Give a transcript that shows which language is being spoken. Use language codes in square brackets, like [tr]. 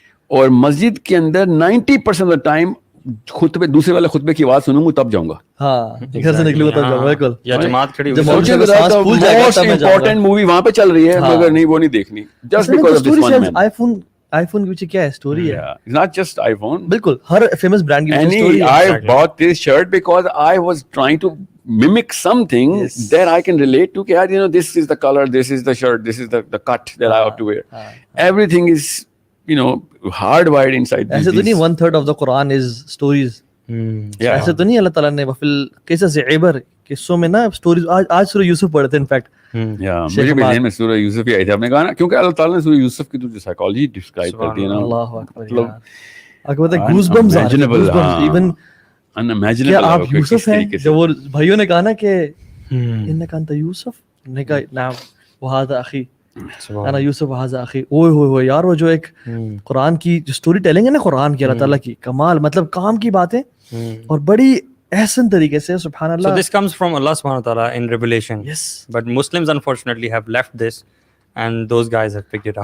[ur] اور مسجد کے اندر 90% of the time خطبے, دوسرے والے خطبے کی آواز سنوں گا تب جاؤں گا, ہاں گھر سے نکلوں گا تب جاؤں گا, بالکل. یا جماعت کھڑی ہوئی, سوچیں ذرا, موسٹ امپورٹنٹ مووی وہاں پہ چل رہی ہے مگر نہیں, وہ نہیں دیکھنی, [en] Just because of this one man. [ur] I phone کے پیچھے کیا ہے اسٹوری ہے, [en] not just iPhone, [ur] بالکل ہر فیمس برانڈ کی اسٹوری ہے. [en] I bought this shirt because I was trying to mimic something that I can relate to. کہ you know, this is the color, this is the shirt, this is the cut that I have to wear. Everything is, you know, hardwired inside. [ur] ایسے تو نہیں [en] 1/3 of the Quran is stories. [ur] ایسے تو نہیں اللہ تعالیٰ نے [ar] وفل قصص عبر, [ur] قصوں میں نا اسٹوریز. آج سورہ یوسف پڑھے تھے انفیکٹ, مجھے بھی ذہن میں سورہ یوسف ہی آئی تھی. آپ نے کہا نا, کیونکہ اللہ تعالیٰ نے سورہ یوسف کی جو سائیکالوجی ڈسکرائب کر دی ہے نا, اللہ اکبر, مطلب گوز بمز آ رہے ہیں, ایون کیا آپ یوسف ہیں, جو وہ بھائیوں نے کہا نا کہ [ar] انک انت یوسف, [ur] نے کہا [ar] نعم وہذا اخی انا یوسف وہذا اخی. [ur] اوئے ہوئے ہوئے یار, وہ جو ایک قرآن کی جو اسٹوری ٹیلنگ ہے نا قرآن کی, اللہ تعالیٰ کی کمال, مطلب کام کی باتیں اور بڑی احسن طریقے سے, سبحان اللہ. [en] So this comes from Allah subhanahu wa ta'ala in revelation. Yes. But Muslims unfortunately have left this and those guys have picked it up.